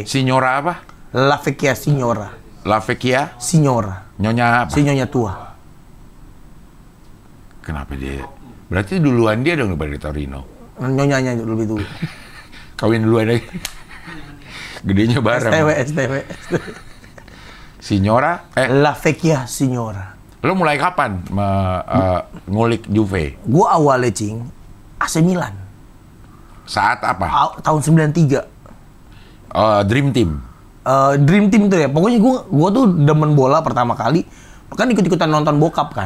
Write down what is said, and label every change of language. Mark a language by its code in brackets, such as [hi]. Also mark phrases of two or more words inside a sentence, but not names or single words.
[id] Signora apa? [it] La Vecchia Signora. [id] Nyonya apa? Si Nyonya tua. Kenapa dia? Berarti duluan dia dong daripada Torino. Nyonyanya lebih dulu. Kawin duluan aja. Gedenya bareng. STW. Signora? [it] La Vecchia Signora. [id] Lo mulai kapan ngulik Juve? Gua awalnya AC Milan. Saat apa? Tahun 93. Dream Team. Dream Team itu ya. Pokoknya gua tuh demen bola pertama kali. Kan ikut-ikutan nonton bokap kan.